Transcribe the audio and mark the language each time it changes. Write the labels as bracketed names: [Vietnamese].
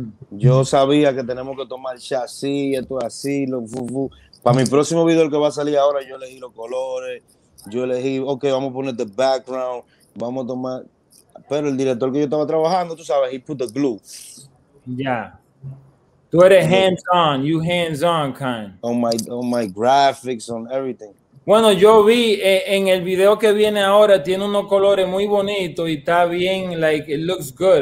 [Spanish] Yo sabía que tenemos que tomar chasis, esto así, Para mi próximo video, el que va a salir ahora, yo elegí los colores, yo elegí, ok, vamos a poner [English] the background, [Spanish] vamos a tomar. Pero el director que yo estaba trabajando, tú sabes, [English] he put the glue. Ya. [Spanish] Tú eres [English] hands-on, you hands-on kind. On my graphics, on everything. [Spanish] Bueno, yo vi en el video que viene ahora, tiene unos colores muy bonitos y está bien, [English] like, it looks good.